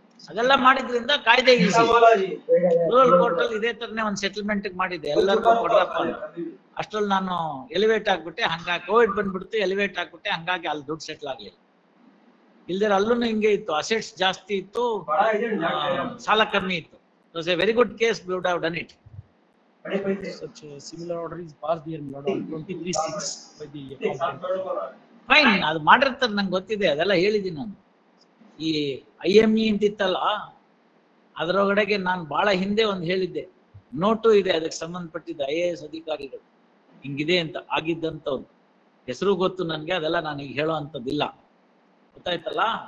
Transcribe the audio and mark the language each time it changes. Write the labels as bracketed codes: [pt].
[kn] ಅದೆಲ್ಲ ಮಾಡಿದ್ರಿಂದ ಕಾಯ್ದೆ ರೂರಲ್ ಕೋರ್ಟ್ ಅಲ್ಲಿ ಇದೇ ತರನೇ ಒಂದು ಸೆಟಲ್ಮೆಂಟ್ ಮಾಡಿದ್ದೆ, ಎಲ್ಲರಿಗೂ ಕೊಡ್ರಪ್ಪ ಅಂತ. ಅಷ್ಟ್ರಲ್ಲಿ ನಾನು ಎಲಿವೇಟ್ ಆಗ್ಬಿಟ್ಟೆ, ಹಂಗಾಗಿ ಕೋವಿಡ್ ಬಂದ್ಬಿಡ್ತು, ಎಲಿವೇಟ್ ಆಗ್ಬಿಟ್ಟೆ, ಹಂಗಾಗಿ ಅಲ್ಲಿ ದುಡ್ಡು ಸೆಟ್ಲ್ ಆಗ್ಲಿಲ್ಲ. ಇಲ್ದೇ ಅಲ್ಲೂ ಹಿಂಗೆ ಇತ್ತು, ಅಸೆಟ್ಸ್ ಜಾಸ್ತಿ ಇತ್ತು, ಸಾಲ ಕಮ್ಮಿ ಇತ್ತು. [en] It was a very good case, we would have done it. Such a similar order is passed here in 23/6 by the accountant. [kn] Fine, ಅದು ಮಾಡಿರ್ತಾರೆ, ನಂಗೆ ಗೊತ್ತಿದೆ, ಅದೆಲ್ಲ ಹೇಳಿದ್ದೀನಿ ನಾನು. ಈ IME ಅಂತಿತ್ತಲ್ಲ, ಅದರೊಳಗಡೆಗೆ ನಾನು ಬಹಳ ಹಿಂದೆ ಒಂದು ಹೇಳಿದ್ದೆ, ನೋಟು ಇದೆ ಅದಕ್ಕೆ ಸಂಬಂಧಪಟ್ಟಿದ್ದ IAS ಅಧಿಕಾರಿಗಳು ಹಿಂಗಿದೆ ಅಂತ ಆಗಿದ್ದಂಥವ್ರು ಹೆಸರು ಗೊತ್ತು ನನಗೆ, ಅದೆಲ್ಲ ನಾನು ಈಗ ಹೇಳೋ ಅಂಥದ್ದಿಲ್ಲ, ಗೊತ್ತಾಯ್ತಲ್ಲ.